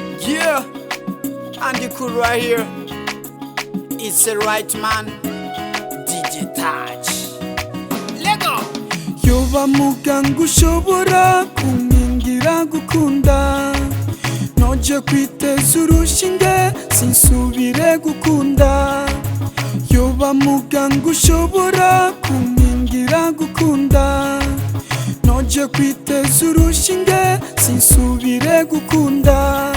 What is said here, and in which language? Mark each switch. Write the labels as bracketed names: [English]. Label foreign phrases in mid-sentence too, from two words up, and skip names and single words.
[English] Yeah, Andy Cool right here. It's the right man, DJ Touch. Lego. [Rundi] yoba muganga ushobora kunkingira gukunda, noje kwiteza urushinge sinsubire gukunda. Yoba muganga ushobora kunkingira gukunda, noje kwiteza urushinge sinsubire gukunda.